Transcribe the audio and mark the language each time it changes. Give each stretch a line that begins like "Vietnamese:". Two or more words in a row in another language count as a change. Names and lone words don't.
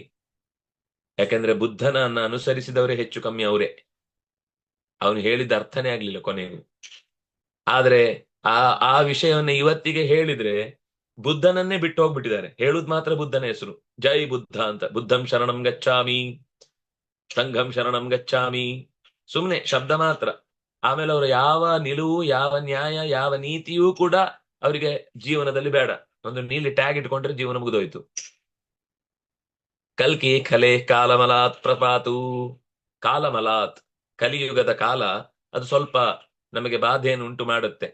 Kannada: ಯಾಕಂದ್ರೆ ಬುದ್ಧನನ್ನ ಅನುಸರಿಸಿದವರೇ ಹೆಚ್ಚು ಕಮ್ಮಿ ಅವರೇ. ಅವನು ಹೇಳಿದ ಅರ್ಥನೇ ಆಗ್ಲಿಲ್ಲ ಕೊನೆಗೂ. ಆದ್ರೆ ಆ ವಿಷಯವನ್ನ ಇವತ್ತಿಗೆ ಹೇಳಿದ್ರೆ ಬುದ್ಧನನ್ನೇ ಬಿಟ್ಟು ಹೋಗ್ಬಿಟ್ಟಿದ್ದಾರೆ. ಹೇಳುದ್ ಮಾತ್ರ ಬುದ್ಧನ ಹೆಸರು, ಜೈ ಬುದ್ಧ ಅಂತ.
Pali: ಬುದ್ಧಂ ಶರಣಂ ಗಚ್ಚಾಮಿ, ಸಂಘಂ ಶರಣಂ ಗಚ್ಚಾಮಿ,
Kannada: ಸುಮ್ನೆ ಶಬ್ದ ಮಾತ್ರ. ಆಮೇಲೆ ಅವರು ಯಾವ ನಿಲುವು, ಯಾವ ನ್ಯಾಯ, ಯಾವ ನೀತಿಯೂ ಕೂಡ ಅವರಿಗೆ ಜೀವನದಲ್ಲಿ ಬೇಡ. ಒಂದು ನೀಲಿ ಟ್ಯಾಗ್ ಇಟ್ಕೊಂಡ್ರೆ ಜೀವನ ಮುಗಿದೋಯ್ತು.
Sanskrit: ಕಲ್ಕಿ ಕಲೆ ಕಾಲಮಲಾತ್ ಪ್ರಪಾತು.
Kannada: ಕಾಲಮಲಾತ್, ಕಲಿಯುಗದ ಕಾಲ, ಅದು ಸ್ವಲ್ಪ ನಮಗೆ ಬಾಧೆಯನ್ನು ಉಂಟು ಮಾಡುತ್ತೆ.